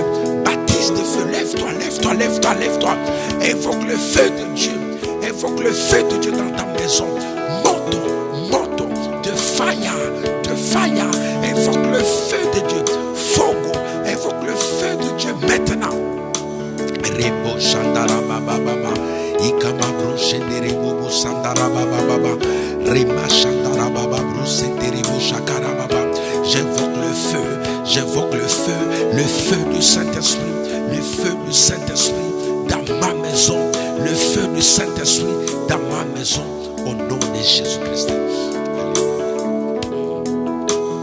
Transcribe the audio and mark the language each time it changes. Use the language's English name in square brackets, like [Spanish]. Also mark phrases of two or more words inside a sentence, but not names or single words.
[French] Baptise de feu. Lève-toi, lève-toi, lève-toi, lève-toi. Invoque le feu de Dieu. Invoque le feu de Dieu dans ta maison. Moto de fire, de fire. Invoque le feu de Dieu. Fogo. Invoque le feu de Dieu maintenant. Rebo Shandara Baba Baba. Ikama Broshendere Bobo Sandara Baba Baba. Rema Shandara Baba Brosendere Bo Shakara Baba. J'invoque le feu du Saint-Esprit, le feu du Saint-Esprit dans ma maison, le feu du Saint-Esprit dans ma maison, au nom de Jésus-Christ.